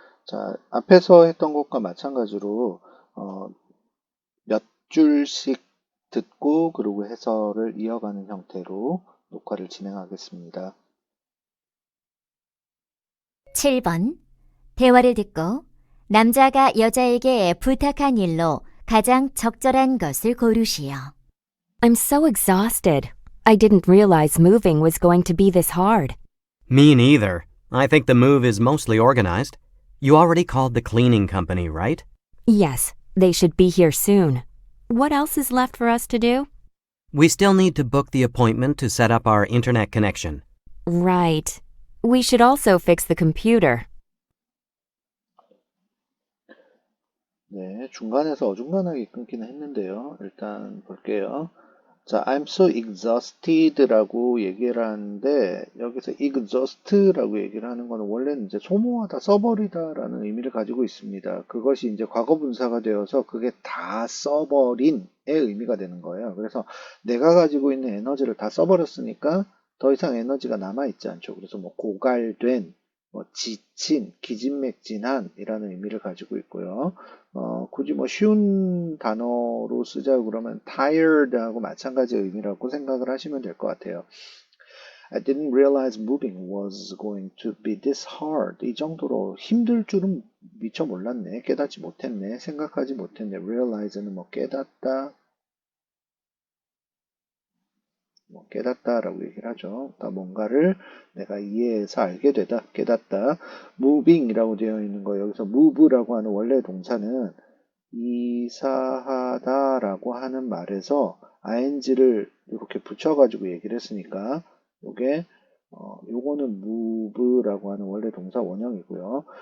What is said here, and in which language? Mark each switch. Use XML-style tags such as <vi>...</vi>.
<ko>자, 앞에서 했던 것과 마찬가지로 몇 줄씩 듣고 그리고 해설을 이어가는 형태로 녹화를 진행하겠습니다. 7번. 대화를 듣고 남자가 여자에게 부탁한 일로 가장 적절한 것을 고르시오.</ko> <en>I'm so exhausted. I didn't realize moving was going to be this hard. Me neither. I think the move is mostly organized. You already called the cleaning company, right? Yes, they should be here soon. What else is left for us to do? We still need to book the appointment to set up our internet connection. Right. We should also fix the computer.</en> <ko>네, 중간에서 어중간하게 끊기는 했는데요. 일단 볼게요. 자,</ko> <en>I'm so exhausted</en> <ko>라고 얘기를 하는데 여기서 exhaust라고 얘기를 하는 거는 원래는 이제 소모하다, 써버리다라는 의미를 가지고 있습니다. 그것이 이제 과거 분사가 되어서 그게 다 써버린의 의미가 되는 거예요. 그래서 내가 가지고 있는 에너지를 다 써버렸으니까 더 이상 에너지가 남아있지 않죠. 그래서 뭐 고갈된, 뭐 지친, 기진맥진한이라는 의미를 가지고 있고요. 굳이 뭐 쉬운 단어로 쓰자고 그러면 tired하고 마찬가지의 의미라고 생각을 하시면 될 것 같아요.</ko> <en>I didn't realize moving was going to be this hard.</en> <ko>이 정도로 힘들 줄은 미처 몰랐네. 깨닫지 못했네. 생각하지 못했네. realize는 뭐 깨닫다, 뭐 깨닫다라고 얘기를 하죠. 그러니까 뭔가를 내가 이해해서 알게 되다, 깨닫다. moving이라고 되어 있는 거 여기서 move라고 하는 원래 동사는 이사하다라고 하는 말에서 ing를 이렇게 붙여가지고 얘기를 했으니까 요게 요거는 move라고 하는 원래 동사 원형이고요.</ko>